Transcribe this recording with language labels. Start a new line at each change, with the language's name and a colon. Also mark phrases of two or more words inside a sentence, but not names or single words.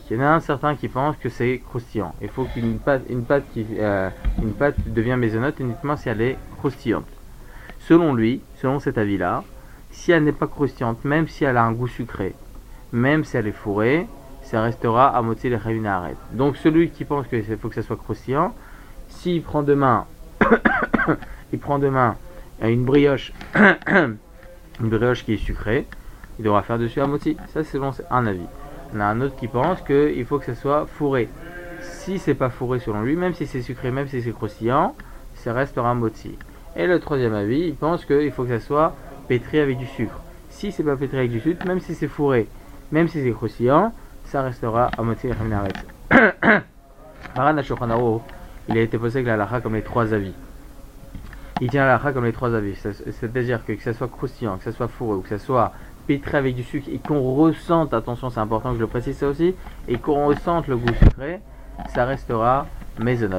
French: Il y en a un certain qui pense que c'est croustillant. Il faut qu'une pâte devienne mésonote uniquement si elle est croustillante. Selon lui, selon cet avis-là, si elle n'est pas croustillante, même si elle a un goût sucré, même si elle est fourrée, ça restera à
Hebrew: מוציא לחם מן הארץ.
French: Donc celui qui pense qu'il faut que ça soit croustillant, s'il prend demain, une brioche, une brioche qui est sucrée, il devra faire dessus à motzi. Ça, c'est selon un avis. On a un autre qui pense qu'il faut que ça soit fourré. Si c'est pas fourré selon lui, même si c'est sucré, même si c'est croustillant, ça restera motzi. Et le troisième avis, il pense qu'il faut que ça soit pétri avec du sucre. Si c'est pas pétri avec du sucre, même si c'est fourré, même si c'est croustillant, ça restera à
Hebrew: מוציא לחם מן הארץ.
French: Maran HaShulchan Aruch, il a été posé avec la halakha comme les trois avis. Il tient la halakha comme les trois avis. C'est-à-dire que ça soit croustillant, que ça soit fourré ou que ça soit pétré avec du sucre et qu'on ressente, attention c'est important que je le précise ça aussi, et qu'on ressente le goût sucré, ça restera mésonote.